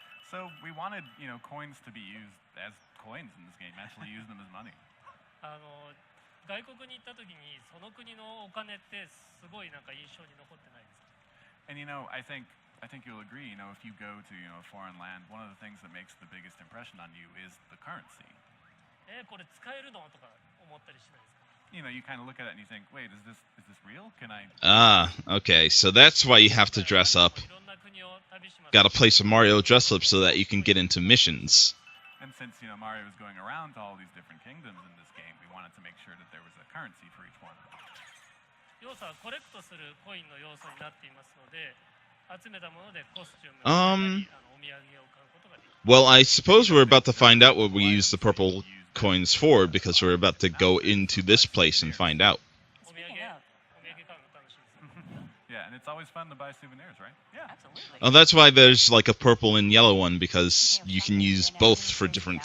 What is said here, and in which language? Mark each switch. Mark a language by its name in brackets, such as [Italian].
[English] So we wanted, coins to be used as coins in this game, actually use them as money. [Japanese] 外国に行った時にその国のお金ってすごいなんか印象に残ってないですか? [English] And I think you'll agree, if you go to a foreign land, one of the things that makes the biggest impression on you is the currency. [Japanese] これ使えるのとか思ったりしないですか? [English] You kind of look at it and you think, wait, is this real? Can I? Okay, so that's why you have to dress up. Gotta play some Mario dress up so that you can get into missions. And since Mario is going around to all these different kingdoms in this game, we wanted to make sure that there was a currency for each one. [Japanese] 要素はコレクトするコインの要素になっていますので、集めたものでコスチューム、お土産を買うことができる。 [English] Well, I suppose we're about to find out what we use the purple coins for, because we're about to go into this place and find out. Yeah, and And it's always fun to buy souvenirs, right? Yeah. Absolutely. Oh, that's why there's like a purple and yellow one, because you can use both for different